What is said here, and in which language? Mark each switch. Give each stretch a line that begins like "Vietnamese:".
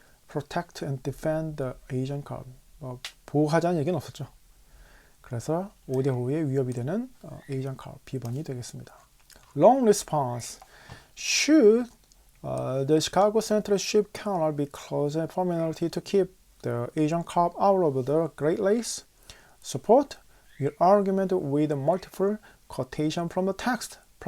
English: Protect and defend the Asian carp.
Korean: 보호하자는 얘기는 없었죠. 그래서 5대5의 위협이 되는 Asian carp B번이 되겠습니다.
English: Long response. Should the Chicago Central Ship Canal be closed permanently to keep the Asian carp out of the Great Lakes? Support your argument with multiple quotation from the text.